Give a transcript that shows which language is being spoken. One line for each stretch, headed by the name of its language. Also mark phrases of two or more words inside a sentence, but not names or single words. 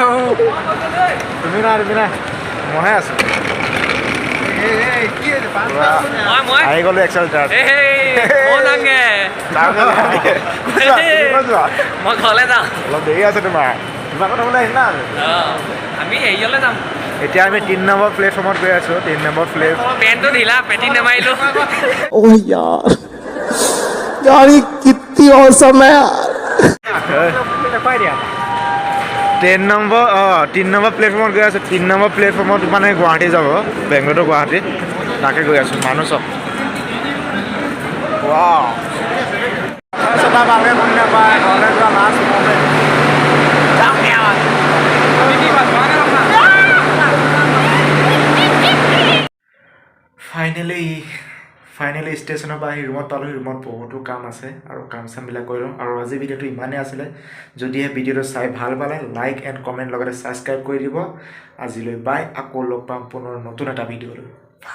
Assamese: তুমি নাই মইহে আছোঁ আহি গ'লো এক্সেলেটাৰত মই ঘৰলৈ যাওঁ অলপ দেৰি আছে তোমাৰ কথা বোলে আহিম না আমি হেৰিয়লৈ যাম এতিয়া আমি 3 নম্বৰ প্লেটফৰ্মত গৈ আছোঁ 3 নম্বৰ পেণ্টটো ঢিলা পেটি নেমাৰিলোঁ
Hindi: ओह यार ये कितनी औसम है यार
Assamese: 3 নম্বৰ প্লেটফৰ্মত গৈ আছোঁ 3 নম্বৰ প্লেটফৰ্মত মানে গুৱাহাটী যাব বেংগলোৰ টু গুৱাহাটী তাকে গৈ আছোঁ মানুহ চব ভালকৈ শুনি নাপায় ঘৰলৈ যোৱা
English: last moment finally
Assamese: ষ্টেচনৰ পৰা আহি ৰুমত পালোঁ ৰুমত বহুতো কাম আছে আৰু কাম চামবিলাক কৰিলোঁ আৰু আজি ভিডিঅ'টো ইমানেই আছিলে যদিহে ভিডিঅ'টো চাই ভাল পালে
English: like and comment
Assamese: লগতে ছাবস্ক্ৰাইব কৰি দিব আজিলৈ বাই আকৌ লগ পাম পুনৰ নতুন এটা ভিডিঅ'লৈ